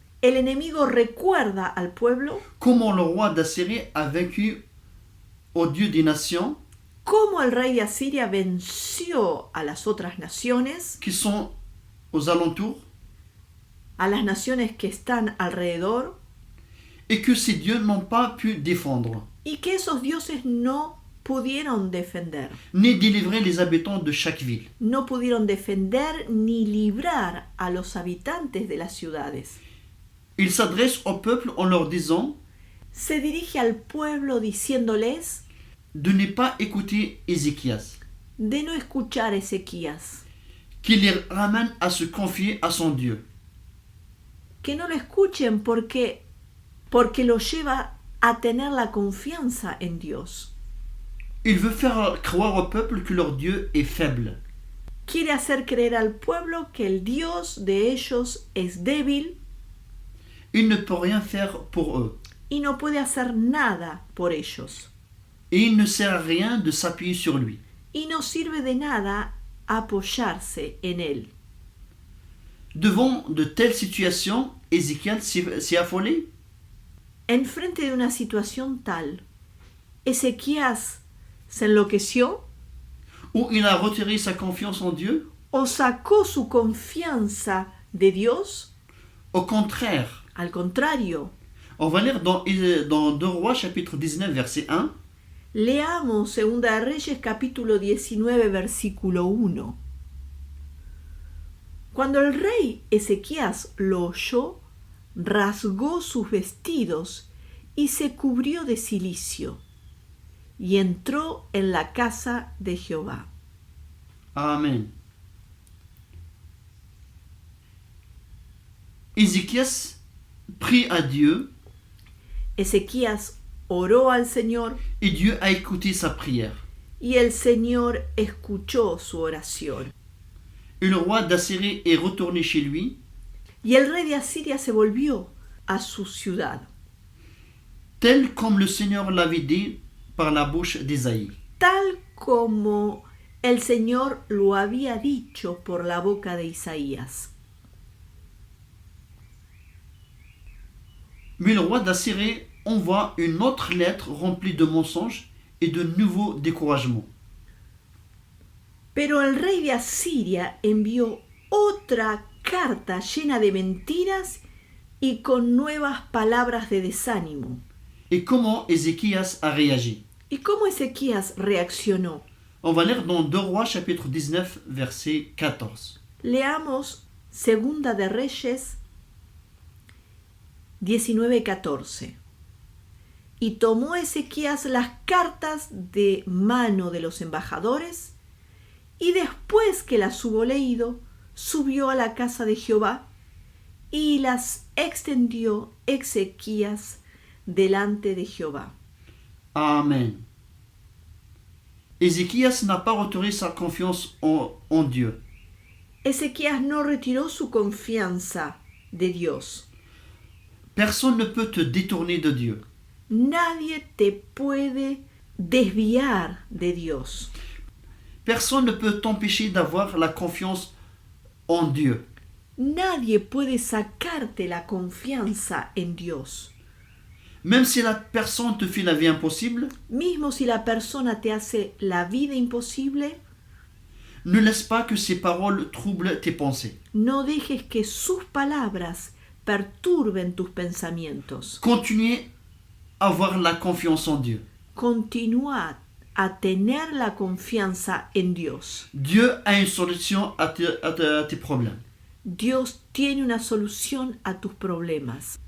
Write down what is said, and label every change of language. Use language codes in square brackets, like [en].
[es] El enemigo recuerda al pueblo [fr] comment le roi d'Assyrie a vaincu au Dieu des nations [es] cómo el rey de Asiria venció a las otras naciones, [fr] qui sont aux alentours [es] a las naciones que están alrededor, [fr] et que ces dieux n'ont pas pu défendre, [es] y que esos dioses no pudieron defender. [fr] ni délivrer les habitants de chaque ville. [es] No pudieron defender ni librar a los habitantes de las ciudades. [fr] Il s'adresse au peuple en leur disant [es] Se dirige al pueblo diciéndoles [fr] de ne pas écouter Ézéchias, [es] de no escuchar a Ezequías, [fr] qu'il les ramène à se confier à son Dieu. [es] que no lo escuchen porque lo lleva a tener la confianza en Dios. [fr] Il veut faire croire au peuple que leur Dieu est faible. [es] Quiere hacer creer al pueblo que el Dios de ellos es débil [fr] Il ne peut rien faire pour eux. [es] y no puede hacer nada por ellos. [fr] Et il ne sert à rien de s'appuyer sur lui. [es] Y no sirve de nada apoyarse en él. [fr] Devant de telles situations, Ézéchias s'est affolé. [es] En frente de una situación tal, Ezequías se enloqueció [fr] Ou il a retiré sa confiance en Dieu. [es] o sacó su confianza de Dios. [fr] Au contraire, [es] Al contrario, [fr] On va lire dans 2 Rois chapitre 19 verset 1. [es] Leamos Segunda de Reyes capítulo 19 versículo 1. Cuando el rey Ezequías lo oyó, rasgó sus vestidos y se cubrió de cilicio, y entró en la casa de Jehová. Amen. [fr] Ézéchias prie à Dieu [es] Ezequías oró al Señor [fr] et Dieu a écouté sa prière. [es] y el Señor escuchó su oración. [fr] Et le roi d'Assyrie est retourné chez lui [es] Y el rey de Asiria se volvió a su ciudad, [fr] tel comme le Seigneur l'avait dit par la bouche d'Ésaïe. [es] tal como el Señor lo había dicho por la boca de Isaías. [fr] Mais le roi d'Assyrie envoie une autre lettre remplie de mensonges et de nouveaux découragements. [es] Pero el rey de Asiria envió otra carta llena de mentiras y con nuevas palabras de desánimo. [fr] Et comment Ézéchias a réagi? [es] ¿Y cómo Ezequías reaccionó? [fr] On va lire dans 2 Rois chapitre 19 verset 14. [es] Leamos Segunda de Reyes 19:14. Y tomó Ezequías las cartas de mano de los embajadores, y después que las hubo leído, subió a la casa de Jehová y las extendió Ezequías delante de Jehová. Amen. [fr] Ézéchias n'a pas retiré sa confiance en Dieu. [es] Ezequías no retiró su confianza de Dios. [fr] Personne ne peut te détourner de Dieu. [es] Nadie te puede desviar de Dios. [fr] Personne ne peut t'empêcher d'avoir la confiance en Dieu. [es] Nadie puede sacarte la confianza en Dios. [fr] Même si la personne te fait la vie impossible, [es] Mismo si la persona te hace la vida imposible, [fr] ne laisse pas que ses paroles troublent tes pensées. [es] no dejes que sus palabras perturben tus pensamientos. [fr] Continue à avoir la confiance en Dieu. [es] Continúa a tener la confianza en Dios. [fr] Dieu a une solution à tes problèmes. [es] Dios tiene una solución a tus problemas.